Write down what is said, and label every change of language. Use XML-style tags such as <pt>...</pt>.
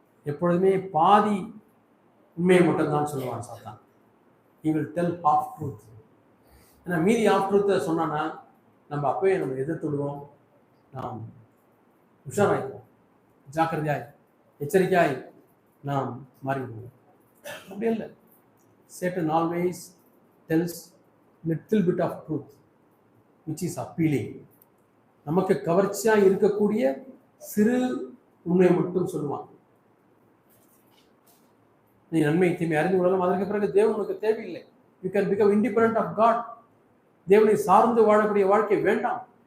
<ta>எப்பொழுதுமே பாதி உண்மையை மட்டும்தான் சொல்லுவான் சாத்தான்.</ta> <en>He will tell half truth.</en> <ta>ஏன்னா மீதி half truth சொன்னான்னா நம்ம அப்பவே நம்ம எதிர்த்து விடுவோம். நாம் உஷாராயிருவோம், ஜாக்கிரதையாய் எச்சரிக்கையாய் நாம் மாறிவிடுவோம். அப்படி இல்லை.</ta> <en>Satan always tells little bit of truth which is appealing.</en> <ta>நமக்கு கவர்ச்சியா இருக்கக்கூடிய சிறு உண்மையை மட்டும் சொல்லுவான். நீ நன்மை தீமை அறிந்து கொள்ளலாம். அதற்கு பிறகு தேவன் உனக்கு தேவையில்லை.</ta> <en>You can become independent of God.</en> <ta>தேவனை சார்ந்து வாழக்கூடிய வாழ்க்கை வேண்டாம்.</ta>